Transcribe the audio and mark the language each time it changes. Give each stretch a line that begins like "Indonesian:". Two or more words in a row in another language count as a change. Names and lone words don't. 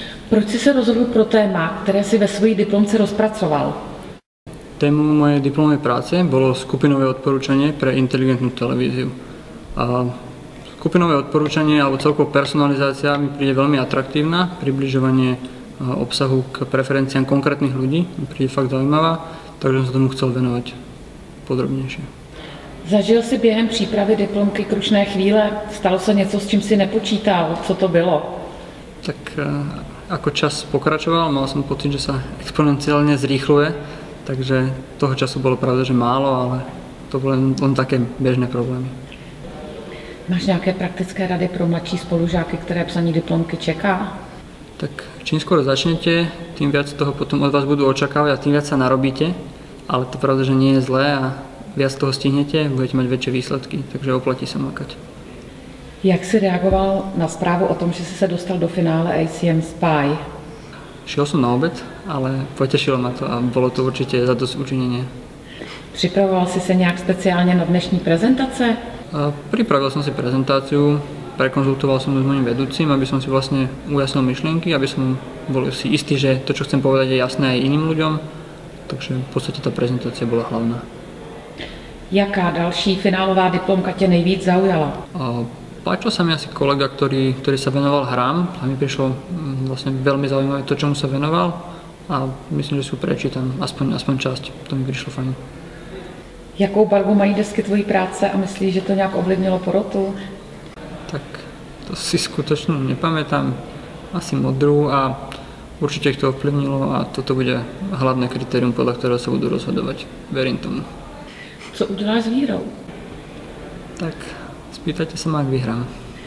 Czech: Proč jsi se rozhodl pro téma, které si ve své diplomce rozpracoval?
Slovak: Témou mojej diplomovej práce bolo skupinové odporúčanie pre inteligentnú televíziu. A skupinové odporúčanie alebo celkovo personalizácia mi príde veľmi atraktívna, približovanie obsahu k preferenciám konkrétnych ľudí mi príde fakt zaujímavá, takže som sa tomu chcel venovať podrobnejšie.
Czech: Zažil si během přípravy diplomky krušné chvíle? Stalo se něco, s čím si nepočítal? Co to bylo?
Slovak: Tak ako čas pokračoval, mal som pocit, že sa exponenciálne zrýchluje, takže toho času bolo pravda, že málo, ale to boli len také bežné problémy.
Czech: Máš nějaké praktické rady pro mladší spolužáky, které psaní diplomky čeká?
Slovak: Tak čím skôr začnete, tým viac toho potom od vás budú očakávať a tým viac sa narobíte, ale to pravda, že nie je zlé a viac toho stihnete, budete mať väčšie výsledky, takže oplatí sa makať.
Czech: Jak jsi reagoval na zprávu o tom, že jsi se dostal do finále ACM Spy?
Slovak: Šiel som na obed, ale potešilo ma to a bolo to určite zadosťučinenie.
Czech: Připravoval jsi se nějak speciálně na dnešní prezentace?
Slovak: Pripravil som si prezentáciu, prekonzultoval som ju s mojím vedúcim, aby som si vlastne ujasnil myšlienky, aby som bol si istý, že to, čo chcem povedať, je jasné aj iným ľuďom. Takže v podstate tá prezentácia bola hlavná.
Czech: Jaká další finálová diplomka tě nejvíc zaujala?
Slovak: Páčil sa mi asi kolega, ktorý sa venoval hrám a mi prišlo vlastne veľmi zaujímavé to, čomu sa venoval a myslím, že si ju prečítam, aspoň časť, to mi prišlo fajn.
Czech: Jakou barvu mají desky tvojí práce a myslíš, že to nějak ovlivnilo porotu?
Slovak: Tak to si skutočne nepamätám, asi modrú a určite ich to ovplyvnilo a toto bude hlavné kritérium, podľa ktorého sa budú rozhodovať. Verím tomu.
Czech: Co uděláš s vírou?
Slovak: Tak spýtajte sa ma, ak vyhrám.